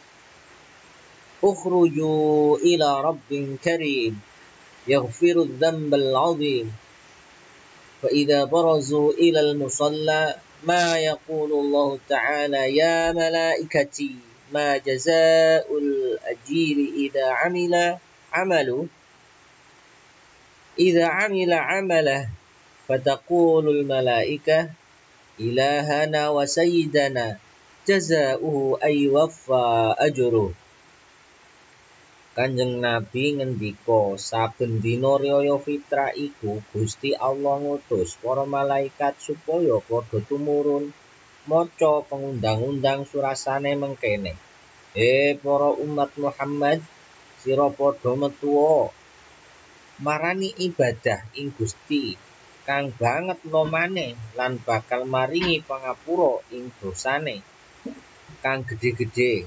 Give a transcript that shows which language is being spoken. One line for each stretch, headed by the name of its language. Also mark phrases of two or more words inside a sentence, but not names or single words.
Arabic: اخرجوا إلى رب كريم يغفر الذنب العظيم فإذا برزوا إلى المصلى ما يقول الله تعالى يا ملائكتي ما جزاء الأجير إذا عمل عمله فتقول الملائكة إلهنا وسيدنا جزاؤه أن يوفى أجره.
Javanese: Kanjeng Nabi ngendika saben dina riyaya fitrah iku Gusti Allah ngutus para malaikat supaya padha tumurun maca pengundang-undang surasane mengkene. Para umat Muhammad, sira padha metuwa marani ibadah ing Gusti kang banget lomane lan bakal maringi pangapura ing dosane kang gedhe-gedhe.